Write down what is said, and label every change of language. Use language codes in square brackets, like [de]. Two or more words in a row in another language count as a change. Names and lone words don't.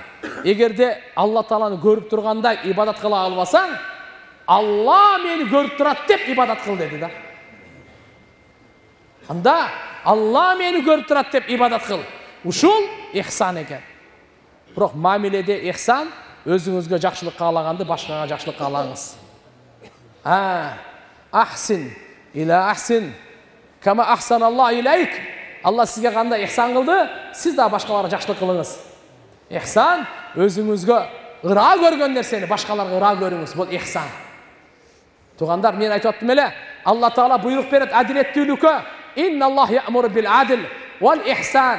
[ky] Эгерде Алла Тааланы көрүп тургандай ибадат кыла албасаң, Алла мени көрүп турат деп ибадат кыл деди да. Анда Алла мени көрүп турат деп ибадат кыл. Ушул ихсан экен. Бирок мамиледе ихсан өзүңүзгө жакшылык каалаганды башкага жакшылык каалагыңыз. [ar] أحسن إلى أحسن كما أحسن الله إليك. [ky] Алла сизге кандай ихсан кылды, сиз да башкаларга жакшылык кылыңыз. Ихсан өзүңүзгө ыра көргөн нерсени башкаларга ыра көрүңүз. Бул ихсан. Туугандар, мен айтып аттым эле, Алла Таала буйрук берет адилеттүүлүккө. [ar] إن الله يأمر بالعدل والإحسان.